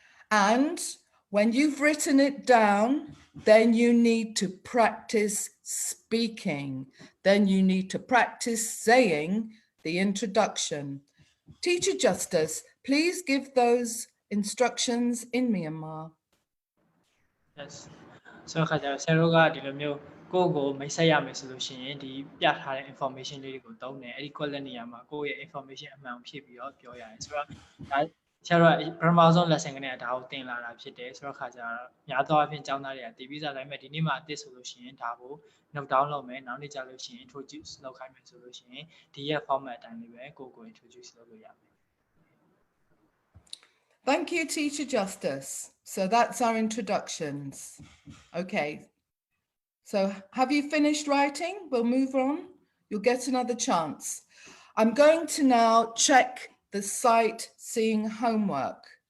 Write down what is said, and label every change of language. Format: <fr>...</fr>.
<en>And when you've written it down, then you need to practice speaking. Then you need to practice saying the introduction. Teacher Justice, please give those instructions in Myanmar.</en> <my>Yes ဆိုတော့ခါကျတော့ဆရာတို့ကဒီလိုမျိုးကိုယ့်ကိုမိတ်ဆက်ရမယ်ဆိုလို့ရှိရင်ဒီပြထားတဲ့ information လေးတွေကိုသုံးတယ်အဲ့ဒီ quality နေရာမှာကိုယ့်ရဲ့ information အမှန်ကိုဖြည့်ပြီးတော့ပြောရတယ်ဆိုတော့ဒါဆရာတို့ကပထမဆုံး lesson ကနေဒါကိုသင်လာတာဖြစ်တယ်ဆိုတော့ခါကျတော့များသောအားဖြင့်ကျောင်းသားတွေကတည်ပြီးသားတိုင်းမဲ့ဒီနေ့မှအသစ်ဆိုလို့ရှိရင်ဒါကို note down လုပ်မယ်နောက်နေ့ကျလို့ရှိရင် introduce လုပ်ခိုင်းမယ်ဆိုလို့ရှိရင်ဒီရဲ့ format အတိုင်းလေးပဲကိုယ့်ကို introduce လုပ်လို့ရမယ်</my> <en>Thank you, Teacher Justice. So that's our introductions. Okay. So have you finished writing? We'll move on. You'll get another chance. I'm going to now check the sightseeing homework.</en>